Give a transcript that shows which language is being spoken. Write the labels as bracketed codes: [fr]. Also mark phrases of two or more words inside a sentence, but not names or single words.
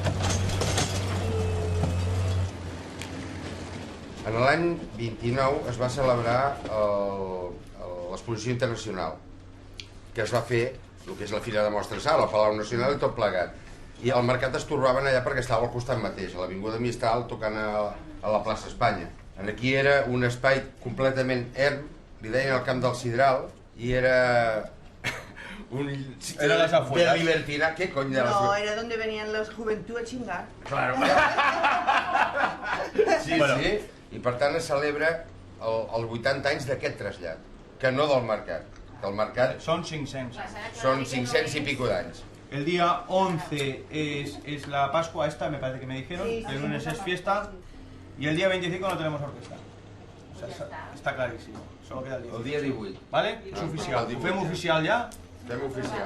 [ca] En l'any 29 es va celebrar l'exposició internacional, que es va fer, el que és la Fira de Mostres Sala, al Palau Nacional i tot plegat. I el mercat es torbaven allà perquè estava al costat mateix, a l'Avinguda Mistral, tocant a la plaça Espanya. Aquí era un espai completament erm, li deien el Camp del Sidral, i era [es] Era las afueras. De libertina, ¿qué coño de las afueras? No, era donde venían los juventud a chingar. Claro. Sí, bueno. Sí. [ca] I per tant es celebra el 80 anys d'aquest trasllat, que no del mercat. El mercat [es] son 500. Son 500 y pico d'anys. El día 11 es la Pascua esta, me parece que me dijeron. Sí, el lunes es fiesta. Y el día 25 no tenemos orquesta. O sea, está clarísimo. Solo queda el día. El día 18. ¿Vale? Es oficial. [ca] Fem oficial [es] ya. [ca] Fem oficial.